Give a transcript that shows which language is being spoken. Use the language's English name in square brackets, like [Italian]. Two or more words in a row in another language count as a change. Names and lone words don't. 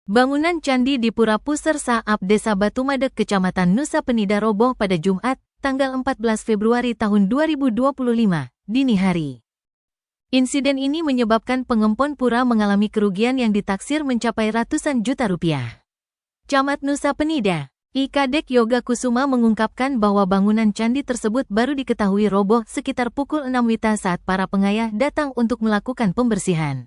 [Indonesian] Bangunan candi di Pura Puser Saap, Desa Batumadek, Kecamatan Nusa Penida roboh pada Jumat, tanggal 14 Februari tahun 2025, dini hari. Insiden ini menyebabkan pengempon pura mengalami kerugian yang ditaksir mencapai ratusan juta rupiah. Camat Nusa Penida, I Kadek Yoga Kusuma mengungkapkan bahwa bangunan candi tersebut baru diketahui roboh sekitar pukul 6 WITA saat para pengayah datang untuk melakukan pembersihan.